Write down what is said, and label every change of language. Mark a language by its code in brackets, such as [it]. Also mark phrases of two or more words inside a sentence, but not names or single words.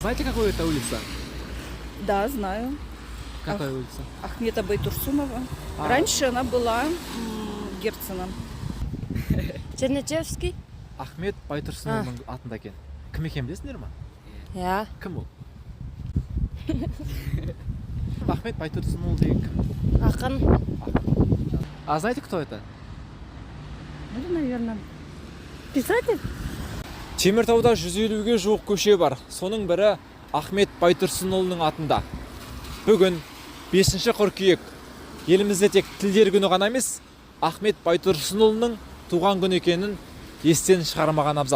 [ru] Знаете, какой это улица? Да, знаю. Какая улица? Ахмета Байтурсунова. А. Раньше она была Герценом. Чернечевский? [kk] Ахмет Байтұрсынұлының атында екен. Кім екен білесіңдер ма? Я. Кім ол? Ахмет Байтұрсынұлы деген кім? Акын. [ru] А знаете, кто это? Это, наверное, писатель? [kk] Теміртауда 150-ге жуық көше бар. Соның бірі Ахмет Байтұрсынұлының атында. Бүгін 5 қыркүйек. Елімізде тек тілдер күні ғана емес, Ахмет Байтұрсынұлының туған күні екенін естен шығармаған абзал.